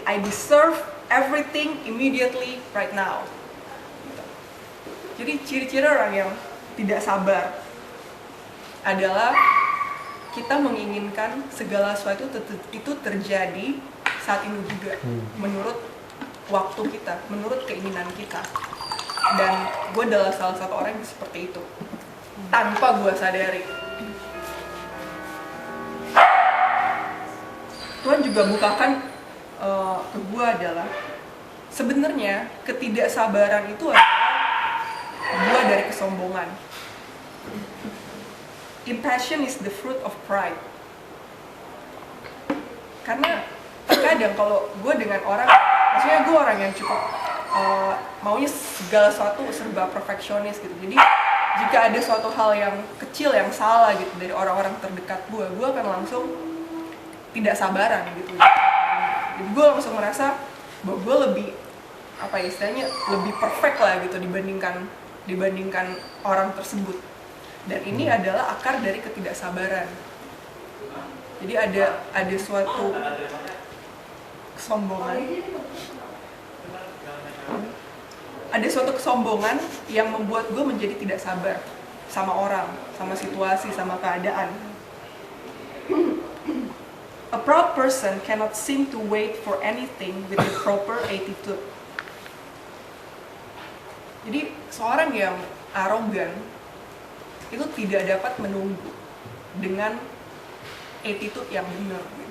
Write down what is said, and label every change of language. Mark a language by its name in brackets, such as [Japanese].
[English] I deserve everything immediately right now." [Indonesian] Jadi ciri-ciri orang yang tidak sabar adalah kita menginginkan segala sesuatu itu terjadi saat ini juga, menurut waktu kita, menurut keinginan kita. Dan gue adalah salah satu orang yang seperti itu, tanpa gue sadari. Tuhan juga bukakan ke gue adalah sebenarnya ketidaksabaran itu adalah buah dari kesombongan. [English] Impassion is the fruit of pride. [Indonesian] Karena terkadang kalau gue dengan orang, maksudnya gue orang yang cukup maunya segala sesuatu serba perfeksionis gitu. Jadi jika ada suatu hal yang kecil yang salah gitu dari orang-orang terdekat gue akan langsung tidak sabaran gitu. Jadi gue langsung merasa bahwa gue lebih istilahnya lebih perfect lah gitu dibandingkan orang tersebut. Dan ini adalah akar dari ketidaksabaran. Jadi ada suatu kesombongan. Ada suatu kesombongan yang membuat gue menjadi tidak sabar sama orang, sama situasi, sama keadaan. [English] A proud person cannot seem to wait for anything with the proper attitude. [Indonesian] Jadi seorang yang arogan itu tidak dapat menunggu dengan attitude yang benar.